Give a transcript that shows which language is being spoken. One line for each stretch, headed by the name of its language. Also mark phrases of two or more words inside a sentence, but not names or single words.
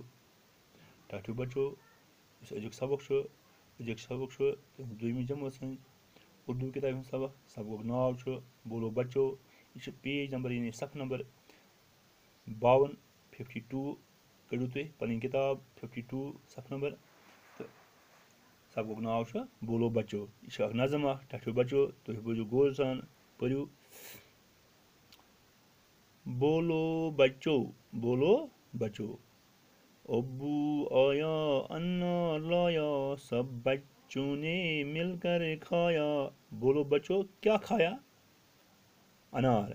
Kashmiri: ٹھٹھو بچو یُس أزیُک سبق چھُ دوٚیمہِ جمٲژ ہٕنٛز اردوٗ کِتابہِ ہُنٛد سبقُک ناو چھُ بولو بچو. یہِ چھُ
English: page number
Kashmiri: یعنی صفحہٕ نمبر 52 52. کٔڑِو تُہۍ پنٕنۍ کِتاب 52 صفحہٕ نمبر تہٕ سبقُک ناو چھُ بولو بچو. یہِ چھُ اکھ نظم اکھ. ٹھٹھو بچو تُہۍ بوٗزِو غور سان پٔرِو.
Urdu: بولو بچو ابو آیا انا لایا سب بچوں نے مل کر کھایا. بولو بچو کیا کھایا؟ انار.